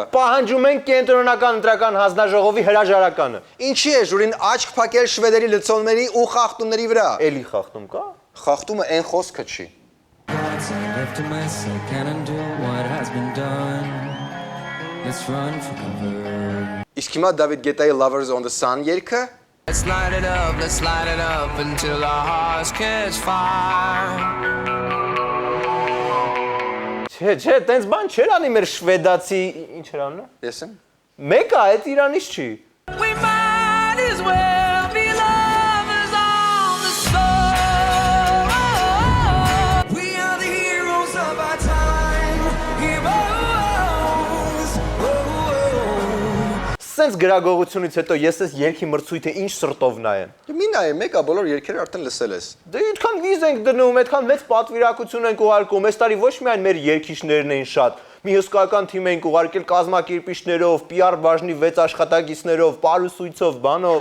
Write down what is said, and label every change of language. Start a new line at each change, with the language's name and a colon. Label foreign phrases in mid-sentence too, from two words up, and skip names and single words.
Armenian: Պահանջում են կենտրոնական ընտրական հանձնաժողովի հրաժարականը։ Ինչի է ժյուրին աչք փակել շվեդերի լցոնների ու խախտումների վրա։ Էլի խախտում կա։ Խախտումը այն խոսքը չի։ Իսկ հիմա Դավիթ Գետայի Lovers on the Sun երգը։
English: Let's light it up until our hearts catch fire.
Armenian: Չէ, տենց բան չեր անի մեր շվեդացի, ինչ էր անում։ Ես եմ։ Մեկը այդ Իրանից չի։
English: We might as well be lovers on the soul. We are the heroes of our time.
Armenian: Heroes. Սենց գրագողությունից հետո ես ես երկի մրցույթը ինչ սրտով նայեմ։ Դու մի նայ, մեկա բոլոր երգերը արդեն լսել ես։ Դե այդքան վիզ ենք դնում, այդքան մեծ պատվիրակություն ենք ուղարկում։ Այս տարի ոչ միայն մեր երգիչներն էին շատ, մի հսկայական թիմ ենք ուղարկել կազմակերպիչներով, PR բաժնի 6 աշխատակիցներով, պարուսույցով, բանով։